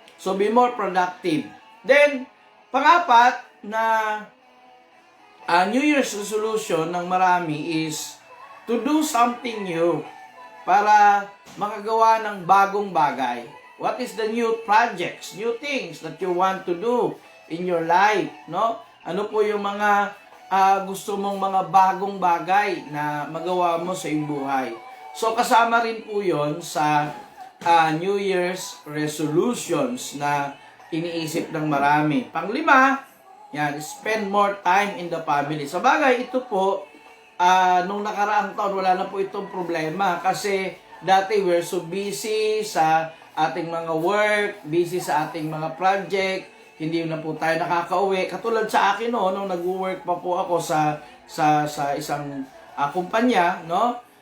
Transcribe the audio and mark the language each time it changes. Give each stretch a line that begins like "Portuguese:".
English: So, be more productive. Then,
Filipino: pang-apat na
English: New Year's resolution
Filipino: ng marami
English: is to do something new
Filipino: para makagawa ng bagong bagay.
English: What is the new projects, new things that you want to do in your life, no?
Filipino: Ano po yung mga gusto mong mga bagong bagay na magawa mo sa iyong buhay? So, kasama rin po yon sa New Year's resolutions na iniisip ng marami. Panglima, yan,
English: spend more time in the family.
Filipino: Sa bagay, ito po, nung nakaraang taon, wala na po itong problema. Kasi dati
English: we're so busy
Filipino: sa ating mga work, busy sa ating mga project, hindi na po tayo nakakauwi. Katulad sa akin, no, nung nag-work pa po ako sa isang kumpanya, no?